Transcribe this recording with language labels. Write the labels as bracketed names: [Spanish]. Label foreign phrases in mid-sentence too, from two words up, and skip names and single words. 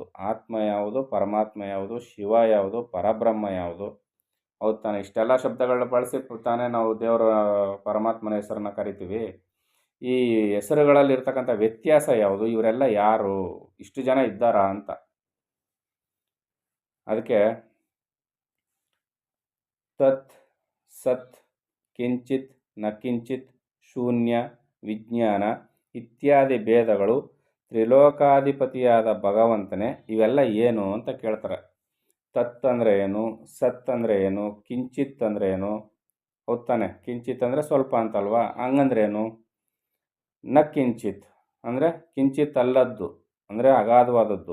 [Kannada] ಆತ್ಮ ಯಾವುದು, ಪರಮಾತ್ಮ ಯಾವುದು, ಶಿವ ಯಾವುದು, ಪರಬ್ರಹ್ಮ ಯಾವುದು? ಹೌದು ತಾನೆ. ಇಷ್ಟೆಲ್ಲ ಶಬ್ದಗಳನ್ನ ಬಳಸಿ ತಾನೇ ನಾವು ದೇವರ ಪರಮಾತ್ಮನ ಹೆಸರನ್ನು ಕರಿತೀವಿ. ಈ ಹೆಸರುಗಳಲ್ಲಿ ಇರ್ತಕ್ಕಂಥ ವ್ಯತ್ಯಾಸ ಯಾವುದು? ಇವರೆಲ್ಲ ಯಾರು? ಇಷ್ಟು ಜನ ಇದ್ದಾರಾ ಅಂತ. ಅದಕ್ಕೆ [Sanskrit] ತತ್, ಸತ್, ಕಿಂಚಿತ್, ನ ಕಿಂಚಿತ್, [Kannada] ಶೂನ್ಯ, ವಿಜ್ಞಾನ ಇತ್ಯಾದಿ ಭೇದಗಳು ತ್ರಿಲೋಕಾಧಿಪತಿಯಾದ ಭಗವಂತನೇ ಇವೆಲ್ಲ ಏನು ಅಂತ ಕೇಳ್ತಾರೆ. ತತ್ ಅಂದರೆ ಏನು, ಸತ್ ಅಂದರೆ ಏನು, ಕಿಂಚಿತ್ ಅಂದರೆ ಏನು? ಹೌದು ತಾನೆ. ಕಿಂಚಿತ್ ಅಂದರೆ ಸ್ವಲ್ಪ ಅಂತಲ್ವಾ, ಹಂಗಂದ್ರೆ ಏನು? ನ ಕಿಂಚಿತ್ ಅಂದರೆ ಕಿಂಚಿತ್ ಅಲ್ಲದ್ದು, ಅಂದರೆ ಅಗಾಧವಾದದ್ದು.